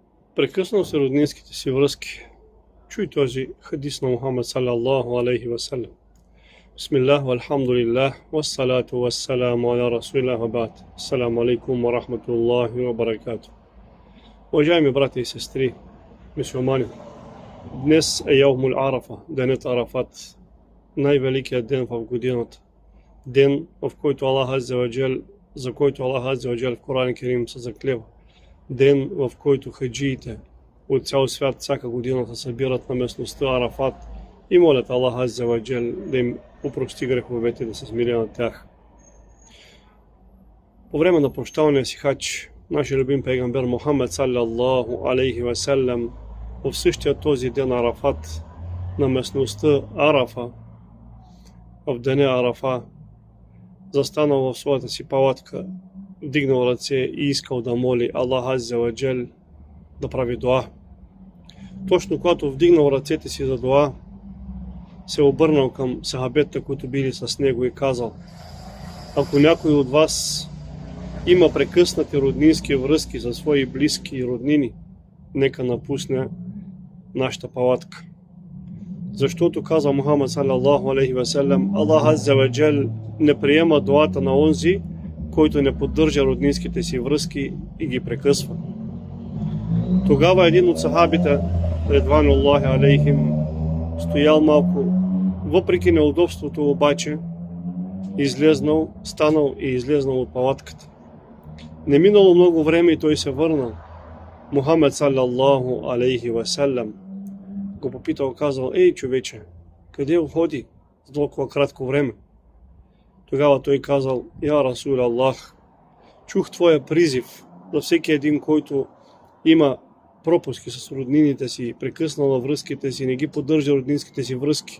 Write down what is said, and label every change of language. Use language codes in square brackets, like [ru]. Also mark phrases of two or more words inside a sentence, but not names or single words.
[bg] Прекъснал се роднинските си връзки. Чуй този хадис на Мухаммад [ar] صلى الله عليه وسلم. بسم الله، والحمد لله، والصلاة والسلام على رسول الله وبعد. السلام عليكم ورحمة الله وبركاته. [bg] Уважаеми брати и сестри, мюсюлмани, днес е [ar] يوم عرفة, [bg] денят Арафат, най-великият ден в годината. Ден, в който [ar] الله عز وجل, [bg] за който [ar] الله عز وجل [bg] в Коран Керим се заклева. Ден, в който хаджиите от цял свят всяка година се събират на местността Арафат и молят [ar] الله عز وجل [bg] да им опрости греховете, да се смири на тях. По време на прощалния си хадж, нашия любим пейгамбер Мухаммад [ar] صلى الله عليه وسلم [bg] в същия този ден Арафат на местността Арафа, в деня Арафа, застанал в своята си палатка, вдигнал ръце и искал да моли [ar] الله عز وجل [bg] да прави дуа. Точно когато вдигнал ръцете си за дуа, се обърнал към сахабетта, които били с него, и казал: ако някой от вас има прекъснати роднински връзки за свои близки и роднини, нека напусне нашата палатка. Защото, каза Мухаммад [ar] صلى الله عليه وسلم, الله عز وجل [bg] не приема дуата на онзи, който не поддържа роднинските си връзки и ги прекъсва. Тогава един от сахабите, [ar] رضوان الله عليهم, [bg] стоял малко, въпреки неудобството обаче, станал и излезнал от палатката. Не минало много време и той се върнал. Мухаммад [ar] صلى الله عليه وسلم [bg] го попитал, казал: ей, човече, къде уходи за толкова кратко време? Тогава той казал: [ar] يا رسول الله, [bg] чух твоя призив за всеки един, който има пропуски с роднините си, прекъснала връзките си, не ги поддържа роднинските си връзки.